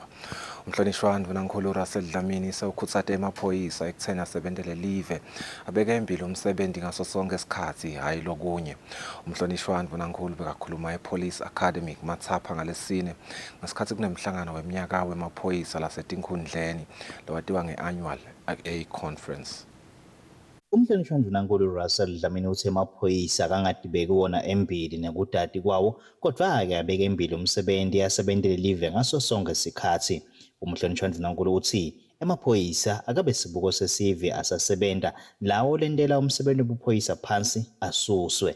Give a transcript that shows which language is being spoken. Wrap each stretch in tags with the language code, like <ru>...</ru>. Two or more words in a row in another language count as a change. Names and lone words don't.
<ss>Umhlonishwa Ndvunankhulu Russell Dlamini sewukhutsate emaphoyisa ekutheni asebentele live abeke embili umsebenzi ngaso sonke isikhathi hhayi lokunye. Umhlonishwa Ndvunankhulu bekakhuluma ePolice Academy kuMatsapha ngalesine ngesikhathi kunemhlangano weminyaka wemaphoyisa lasetinkhundleni lowatiwa nge-</ss> <en>annual A conference.</en> <ss>Umhlonishwa Ndvunankhulu Russell Dlamini uthe amaphoyisa akangadibeki wona embili nekudati kwawo kodwa-ke abeke embili umsebenzi asebentele live ngaso sonke isikhathi. Umhlonishwa Ndvunankhulu uthi amaphoyisa akabe sibuko sesive asasebenta lawo lentela umsebenzi wobuphoyisa phansi asuswe.</ss>